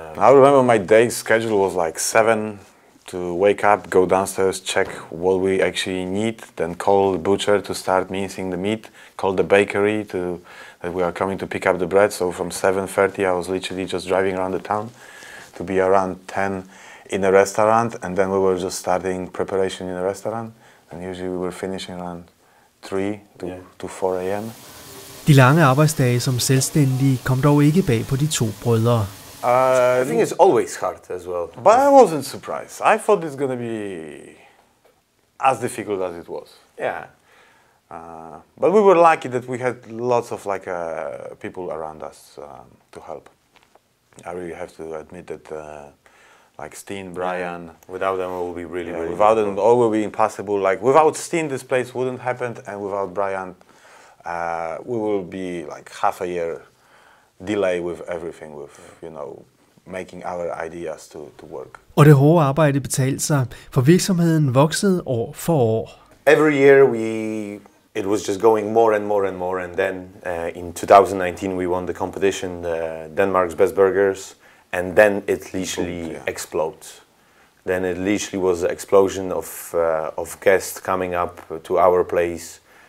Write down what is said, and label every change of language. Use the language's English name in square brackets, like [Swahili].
[English] I remember my day schedule was like 7 to wake up, go downstairs, check what we actually need, then call the butcher to start mincing the meat, call the bakery that we are coming to pick up the bread. So from 7:30 I was literally just driving around the town to be around 10 in a restaurant, and then we were just starting preparation in a restaurant, and usually we were finishing around 3 to 4 a.m. [Danish] De lange arbejdsdage som selvstændige kom dog ikke bag på de to brødre. [English] I think it's always hard as well. But I wasn't surprised. I thought it's going to be as difficult as it was. Yeah. But we were lucky that we had lots of like people around us to help. I really have to admit that like Steen, Brian. Without them, it would be really, really without them, difficult. all would be impossible. Like without Steen, this place wouldn't happen, and without Brian, we will be like half a year delay with everything, with, you know, making our ideas to work. [Danish] Og det hårde arbejde betalte sig, for virksomheden voksede år for år. [English] Every year it was just going more and more and more, and then in 2019 we won the competition, Denmark's Best Burgers, and then it literally explodes. Then it literally was an explosion of guests coming up to our place.